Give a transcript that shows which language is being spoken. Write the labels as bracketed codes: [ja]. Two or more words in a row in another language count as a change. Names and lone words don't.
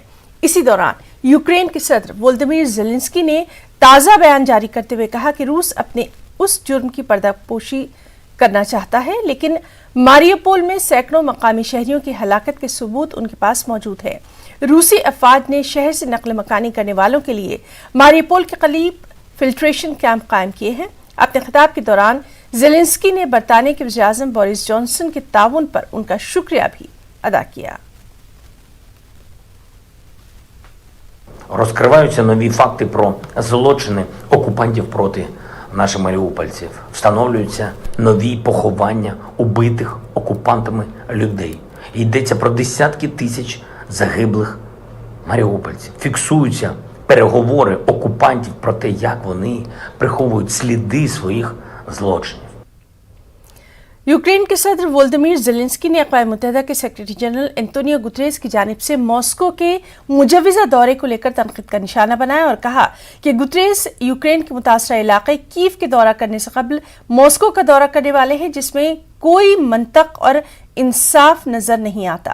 [ur] اسی دوران یوکرین کے صدر ولودیمیر زیلنسکی نے تازہ بیان جاری کرتے ہوئے کہا کہ روس اپنے اس جرم کی پردہ پوشی کرنا چاہتا ہے، لیکن ماریوپول میں سیکڑوں مقامی شہریوں کی ہلاکت کے ثبوت ان کے پاس موجود ہے. روسی افواج نے شہر سے نقل مکانی کرنے والوں کے لیے ماریوپول کے قریب [en] filtration camp [ur] قائم کیے ہیں. اپنے خطاب کے دوران زیلنسکی نے برطانیہ کے وزیر اعظم بورس جانسن کے تعاون پر ان کا شکریہ بھی ادا کیا. [uk] Розкриваються нові факти про злочини окупантів проти наших маріупольців. Встановлюються нові поховання убитих окупантами людей. Йдеться про десятки тисяч загиблих маріупольців. Фіксуються переговори окупантів про те, як вони приховують сліди своїх злочинів. [ur] یوکرین کے صدر ولودیمیر زیلنسکی نے اقوام متحدہ کے [en] secretary general [ur] انتونیو گوتریس کی جانب سے ماسکو کے مجوزہ دورے کو لے کر تنقید کا نشانہ بنایا اور کہا کہ گوتریس یوکرین کے متاثرہ علاقے کیف کے دورہ کرنے سے قبل ماسکو کا دورہ کرنے والے ہیں، جس میں کوئی منطق اور انصاف نظر نہیں آتا.